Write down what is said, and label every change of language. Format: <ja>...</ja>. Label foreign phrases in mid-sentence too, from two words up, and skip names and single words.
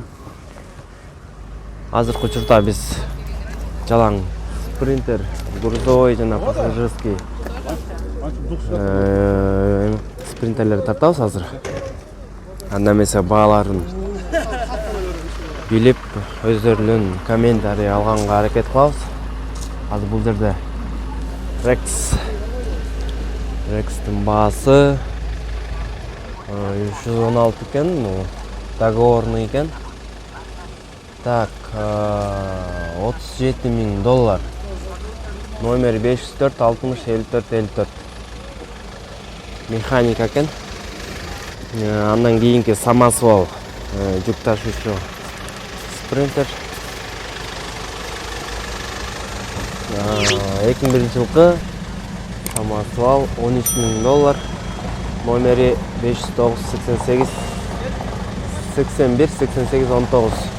<ky>Азыркы учурда биз жалаң спринтер, грузовой жана пассажирский спринтерлерди тартабыз азыр. Анда эмесе бааларын билип, өздөрүнүн комментарий алганга аракет кылабыз. Азыр бул жерде Рекстин баасы 116 екен, договорный екен. Так, $37.000. Номер 504 60 54 54. Механика екен. Андан кийинки самосвал, жүк ташуучу спринтер. 2001 жылкы самосвал $13.000. Номери 509 88 81 88 19.</ky>